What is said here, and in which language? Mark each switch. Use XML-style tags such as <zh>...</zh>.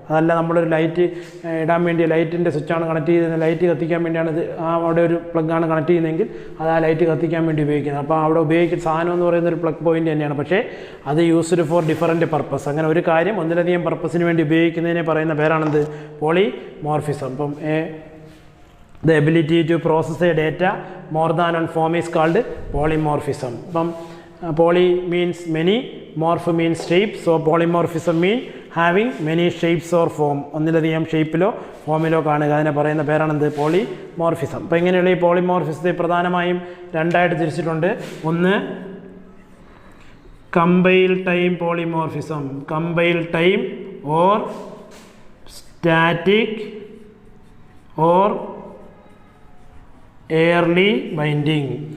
<ml>അതല്ല നമ്മളൊരു ലൈറ്റ് ഇടാൻ വേണ്ടി ലൈറ്റിൻ്റെ സ്വിച്ചാണ് കണക്ട് ചെയ്യുന്നത്, ലൈറ്റ് കത്തിക്കാൻ വേണ്ടിയാണ് ഇത് അവിടെ ഒരു പ്ലഗ്ഗാണ് കണക്ട് ചെയ്യുന്നതെങ്കിൽ അത് ആ ലൈറ്റ് കത്തിക്കാൻ വേണ്ടി ഉപയോഗിക്കുന്നത്. അപ്പോൾ അവിടെ ഉപയോഗിക്കുന്ന സാധനം എന്ന് പറയുന്ന ഒരു പ്ലഗ് പോയിൻ്റ് തന്നെയാണ്. പക്ഷേ അത്</ml> <en>Used for different purpose.</en> <ml>അങ്ങനെ ഒരു കാര്യം ഒന്നിലധികം പർപ്പസിന് വേണ്ടി ഉപയോഗിക്കുന്നതിനെ പറയുന്ന പേരാണെന്ത്? പോളിമോർഫിസം.</ml> <en>അപ്പം the ability to process a data more than one form is called polymorphism. Poly means many, morph means shape. So polymorphism means having many shapes or form.</en> <ml>ഒന്നിലധികം ഷേപ്പിലോ ഫോമിലോ കാണുക. അതിനെ പറയുന്ന പേരാണെന്ത്? പോളിമോർഫിസം. അപ്പോൾ ഇങ്ങനെയുള്ള ഈ പോളിമോർഫിസത്തെ പ്രധാനമായും 2ആയിട്ട് തിരിച്ചിട്ടുണ്ട്.</ml> <en>ഒന്ന് compile time polymorphism, compile time or static or early binding.</en>